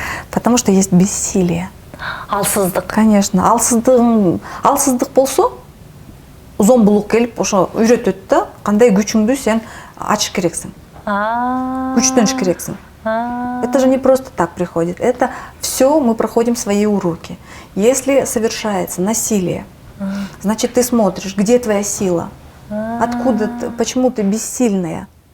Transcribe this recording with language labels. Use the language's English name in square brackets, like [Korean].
[Russian] Потому что есть бессилие. [Kyrgyz] Алсыздык. Конечно, алсыздык болсо, зомбулук келип ошо үйрөтөт да, кандай күчүңдү сен ачыш керексиң. Күчтөнүш керексиң. [Russian] Это же не просто так приходит. Это все мы проходим свои уроки. Если совершается насилие, значит, ты смотришь, где твоя сила, откуда, почему ты бессильная.